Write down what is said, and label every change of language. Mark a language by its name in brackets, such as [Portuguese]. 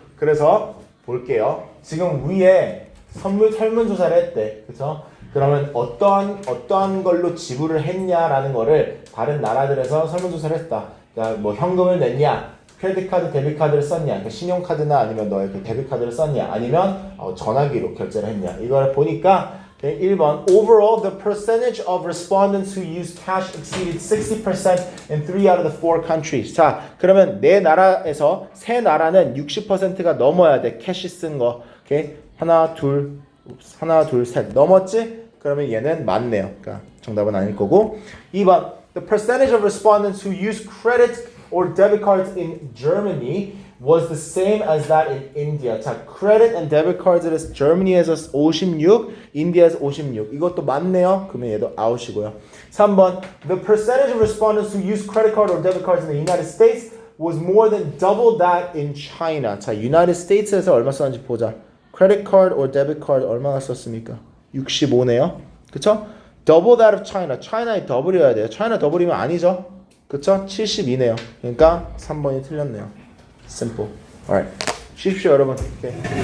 [Korean] 그래서 볼게요. 지금 위에 설문조사를 했대. 그죠? 그러면 어떠한 걸로 지불을 했냐라는 거를 다른 나라들에서 설문조사를 했다. 그러니까 뭐 현금을 냈냐, 크레딧 카드, 데뷔 카드를 썼냐, 그러니까 신용카드나 아니면 너의 그 데뷔 카드를 썼냐, 아니면 전화기로 결제를 했냐. 이걸 보니까 [English] 1번 Overall, the percentage of respondents who used cash exceeded 60% in 3 out of the 4 countries. [Korean] 자, 그러면 네 나라에서 세 나라는 60%가 넘어야 돼. 캐시 쓴 거. 오케이? 하나, 둘, 셋. 넘었지? 그러면 얘는 맞네요. 그러니까 정답은 아닐 거고. [English] 2번 The percentage of respondents who used credit or debit cards in Germany was the same as that in India. [Korean] 자, credit and debit cards에서 Germany에서 56, India에서 56. 이것도 맞네요. 그러면 얘도 out이고요. [English] 3번 The percentage of respondents who used credit card or debit cards in the United States was more than double that in China. [Korean] 자, United States에서 얼마 썼는지 보자. credit card or debit card 얼마나 썼습니까? 65네요. 그쵸? [English] double that of China. [Korean] China의 더블이어야 돼요. China 더블이면 아니죠. 그쵸? 72네요. 그러니까 3번이 틀렸네요. [English] Simple. Alright. [Korean] 쉬십시오, 여러분. [English] Okay.